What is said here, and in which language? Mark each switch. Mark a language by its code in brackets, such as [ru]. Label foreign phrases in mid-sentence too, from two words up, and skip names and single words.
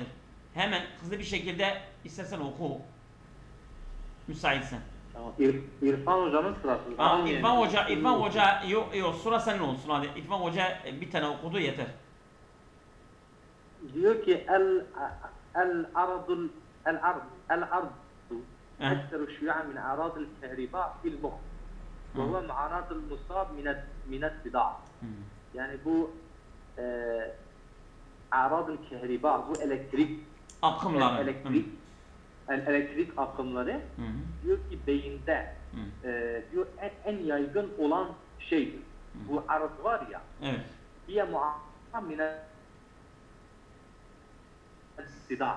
[tr] Hemen hızlı bir şekilde istersen oku. Müsaitsen. Tamam. İrfan hocamın sırası. İrfan Hoca, yok sıra senin olsun hadi. İrfan Hoca bir tane okudu yeter. diyor ki [ar] el-ardu أكثر شيوعا من أعراض الكهرباء في المخ وهو معاناة المصاب من الصداع. [tr] Yani bu [ar] أعراض الكهرباء [tr] bu elektrik akımları diyor ki beyinde diyor en yaygın olan şeydir. Bu arz var ya. Evet. Diye muhakkak [ar] من الصداع.